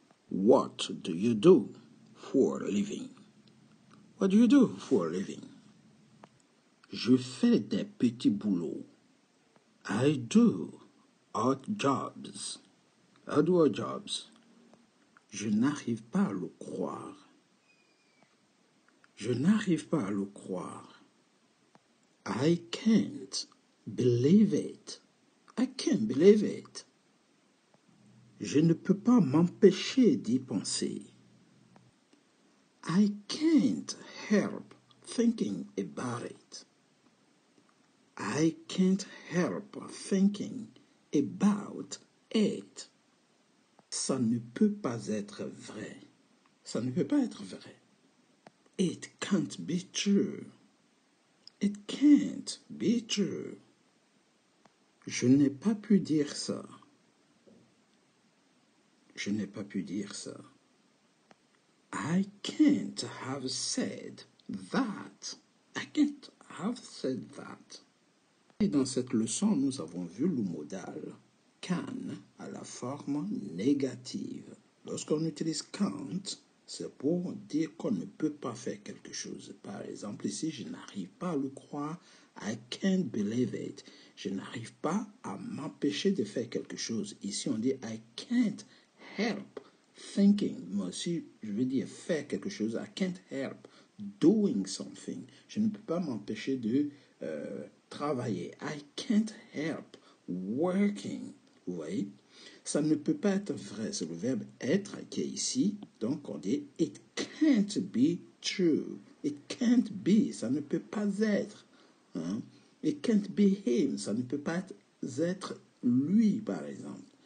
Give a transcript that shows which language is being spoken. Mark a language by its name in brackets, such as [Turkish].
[English] What do you do for a living? What do you do for a living? [French] Je fais des petits boulots. I do odd jobs. I do odd jobs. Je n'arrive pas à le croire. Je n'arrive pas à le croire. I can't believe it. I can't believe it. Je ne peux pas m'empêcher d'y penser. [English] I can't help thinking about it. I can't help thinking about it. [French] Ça ne peut pas être vrai. Ça ne peut pas être vrai. [English] It can't be true. It can't be true. [French] Je n'ai pas pu dire ça. Je n'ai pas pu dire ça. I can't have said that. [English] I can't have said that. [French] Et dans cette leçon, nous avons vu le modal can à la forme négative. Lorsqu'on utilise can't, c'est pour dire qu'on ne peut pas faire quelque chose. Par exemple, ici, je n'arrive pas à le croire. I can't believe it. Je n'arrive pas à m'empêcher de faire quelque chose. [English] Ici, on dit I can't help thinking. [French] Moi aussi, je veux dire faire quelque chose. [English] I can't help doing something. [French] Je ne peux pas m'empêcher de travailler. [English] I can't help working. Vous voyez? [French] Ça ne peut pas être vrai. C'est le verbe être qui est ici. [English] Donc, on dit it can't be true. [French] It can't be. Ça ne peut pas être. Hein? [English] It can't be him. [French] Ça ne peut pas être lui, par exemple.